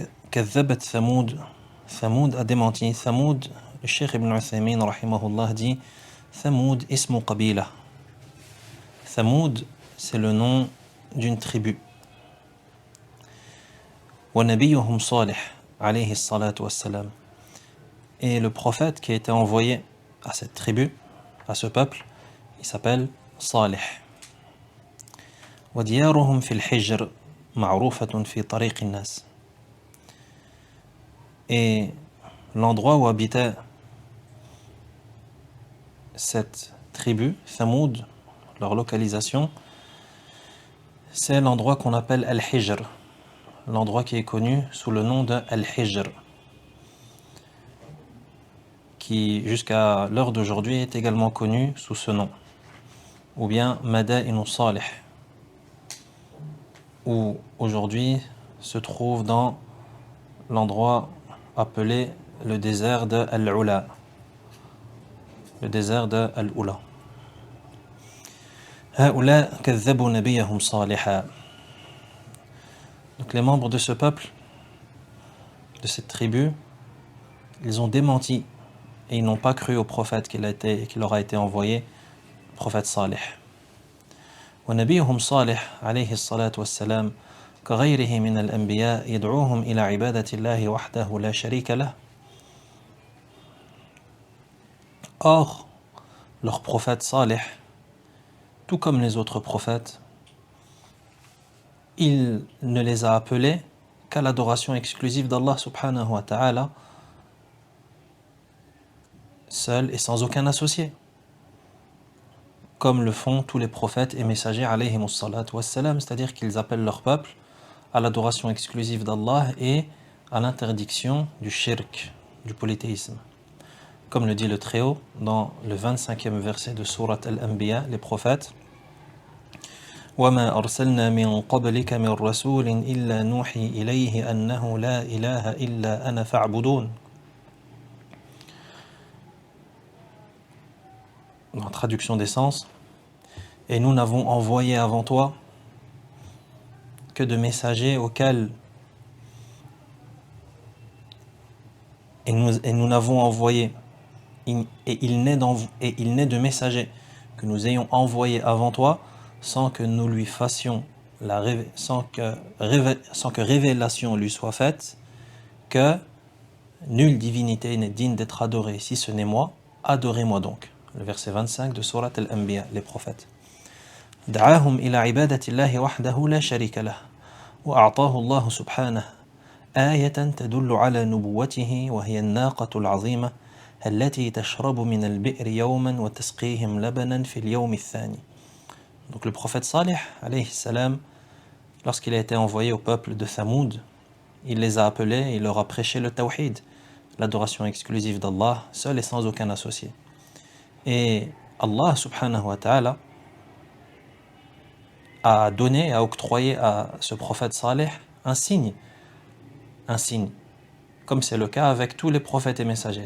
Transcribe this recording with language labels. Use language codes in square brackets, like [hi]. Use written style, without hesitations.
[ar] كذبت ثمود. [fr] Thamoud a démenti. Thamoud, le Cheikh Ibn Uthaymin rahimahullah dit: Thamoud [ar] ismu qabila. [fr] Thamoud, c'est le nom d'une tribu. [ar] وَنَبِيُّهُمْ صَالِحٌ alayhi الصلاة والسلام. [fr] Et le prophète qui a été envoyé à cette tribu, à ce peuple, il s'appelle Salih. [ar] وَدِيَارُهُمْ فِي الْحِجْرِ مَعْرُوفَةٌ فِي طَرِيقِ النَّاسِ. [fr] Et l'endroit où habitait cette tribu, Thamoud, leur localisation, c'est l'endroit qu'on appelle Al-Hijr, l'endroit qui est connu sous le nom de Al-Hijr, qui jusqu'à l'heure d'aujourd'hui est également connu sous ce nom, ou bien Madainu Salih, où aujourd'hui se trouve dans l'endroit appelé le désert de Al-Ula, le désert de Al-Ula. [ar] هؤلاء كذبوا نبيهم صالحا. [fr] Donc les membres de ce peuple, de cette tribu, ils ont démenti et ils n'ont pas cru au prophète qui leur a été envoyé, le prophète Salih. [ar] ونبيهم صالح عليه الصلاة والسلام كغيره من الأنبياء يدعوهم إلى عبادة الله وحده لا شريك له. [fr] Or, leur prophète Salih, tout comme les autres prophètes, il ne les a appelés qu'à l'adoration exclusive d'Allah subhanahu wa ta'ala, seul et sans aucun associé, comme le font tous les prophètes et messagers alayhimus salatu wassalam, c'est-à-dire qu'ils appellent leur peuple à l'adoration exclusive d'Allah et à l'interdiction du shirk, du polythéisme. Comme le dit le Très-Haut dans le 25e verset de sourate Al-Anbiya, les prophètes: [ar] وَمَا أَرْسَلْنَا مِن قَبْلِكَ مِن رَّسُولٍ إِلَّا نُوحِي إِلَيْهِ أَنَّهُ لَا إِلَهَ إِلَّا أَنَا فَاعْبُدُونِ. [fr] Dans la traduction des sens: et nous n'avons envoyé avant toi que de messagers auxquels et nous n'avons envoyé et il n'est de messagers que nous ayons envoyés avant toi sans que nous lui fassions sans que révélation lui soit faite, que nulle divinité n'est digne d'être adorée si ce n'est moi, adorez-moi donc. Le verset 25 de Surat Al-Anbiya, les prophètes. [ar] دعاهم إلى عبادة الله وحده لا شريك له وأعطاه الله سبحانه آية تدل على نبوته وهي الناقة العظيمة التي تشرب من البئر يوما وتسقيهم لبنا في اليوم الثاني. [fr] Donc le prophète Salih, alayhi salam, lorsqu'il a été envoyé au peuple de Thamoud, il les a appelés et il leur a prêché le tawhid, l'adoration exclusive d'Allah, seul et sans aucun associé. Et Allah subhanahu wa ta'ala a donné, a octroyé à ce prophète Salih un signe, comme c'est le cas avec tous les prophètes et messagers.